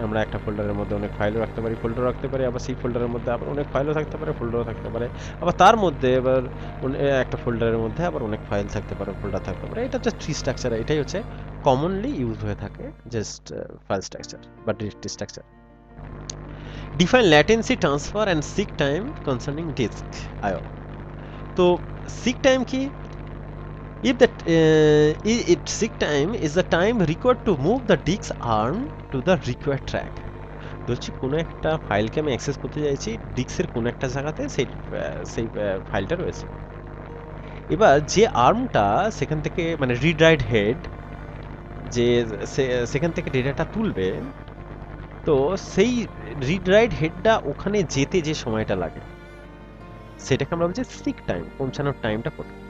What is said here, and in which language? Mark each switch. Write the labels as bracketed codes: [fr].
[bn] আমরা একটা ফোল্ডারের মধ্যে অনেক ফাইলও রাখতে পারি, আবার সেই ফোল্ডারের মধ্যে আবার অনেক ফাইলও থাকতে পারে, ফোল্ডারও থাকতে পারে, আবার তার মধ্যে এবার একটা ফোল্ডারের মধ্যে আবার অনেক ফাইল থাকতে পারে, ফোল্ডার থাকতে পারে। এটা হচ্ছে ট্রি স্ট্রাকচার, এটাই হচ্ছে কমনলি ইউজ হয়ে থাকে জাস্ট ফাইল স্ট্রাকচার বা directory structure. [en] Define latency, transfer and seek time concerning disk IO. [bn] তো সিক টাইম কি? [en] If that seek time is the time required to move the disk arm to the required track. [bn] ধরছি কোনো একটা ফাইলকে আমি access করতে চাইছি, ডিস্কের কোনো একটা জায়গাতে সেই ফাইলটা রয়েছে। এবার যে আর্মটা সেখান থেকে মানে রিড রাইট হেড, যে সেখান থেকে ডেটাটা তুলবে, তো সেই রিড রাইট হেডটা ওখানে যেতে যে সময়টা লাগে সেটাকে আমরা বলছি সিক টাইম, পৌঁছানোর টাইমটা কত।